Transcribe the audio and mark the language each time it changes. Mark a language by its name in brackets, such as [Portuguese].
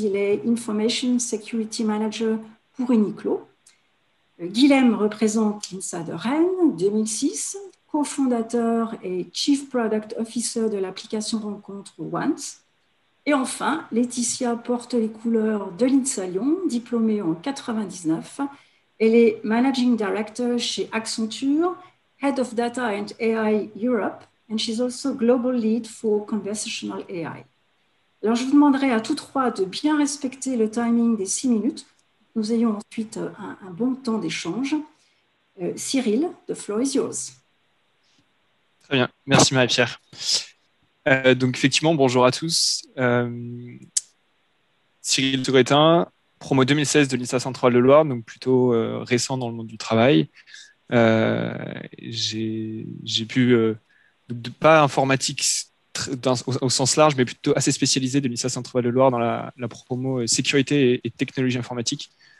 [French] Il est Information Security Manager pour Uniqlo. Guilhem représente l'INSA de Rennes 2006, cofondateur et Chief Product Officer de l'application rencontre Once. Et enfin, Laetitia porte les couleurs de l'INSA Lyon, diplômée en 99. Elle est [English] Managing Director [French] chez [English] Accenture, Head of Data and AI Europe, and she's also Global Lead for Conversational AI. [French] Alors, je vous demanderai à tous trois de bien respecter le timing des 6 minutes. Nous ayons ensuite un bon temps d'échange. [English] Cyril, the floor is yours. [French] Très bien, merci Marie-Pierre. Donc effectivement, bonjour à tous. Cyril Touretin, promo 2016 de l'INSA Centre-Val de Loire, donc plutôt récent dans le monde du travail. J'ai pu, pas informatique au sens large, mais plutôt assez spécialisé de l'INSA Centre-Val de Loire dans la promo sécurité et technologie informatique.